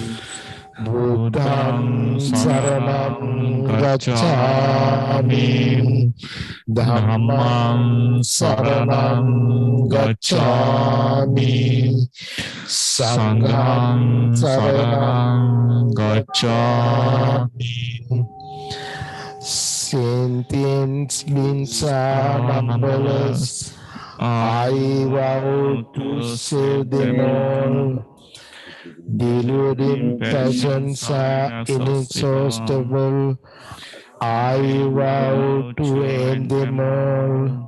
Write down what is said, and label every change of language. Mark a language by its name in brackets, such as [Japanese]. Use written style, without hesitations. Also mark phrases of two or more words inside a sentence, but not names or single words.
[Pali] Buddham saranam gacchami, Dhammam saranam gacchami, Sangham saranam gacchami. [English] Sentience beings are numberless. I vow to save them all. Deluding passions are inexhaustible. I vow to end them all.